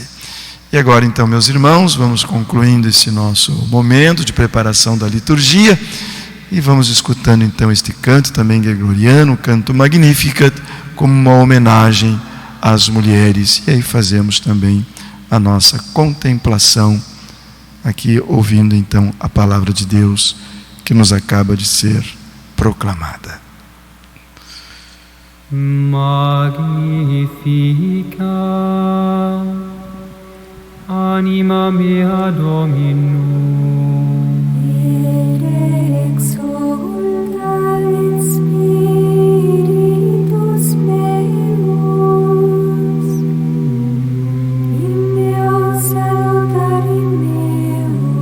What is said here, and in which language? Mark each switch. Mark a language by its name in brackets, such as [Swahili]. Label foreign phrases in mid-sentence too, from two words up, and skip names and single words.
[Portuguese] E agora então, meus irmãos, vamos concluindo esse nosso momento de preparação da liturgia e vamos escutando então este canto também gregoriano, o canto Magnificat, como uma homenagem às mulheres. E aí fazemos também a nossa contemplação aqui, ouvindo então a palavra de Deus que nos acaba de ser proclamada. [Latin] Magnificat anima mea Dominum. Et exulta in spiritus meus, in Deo salutari meo,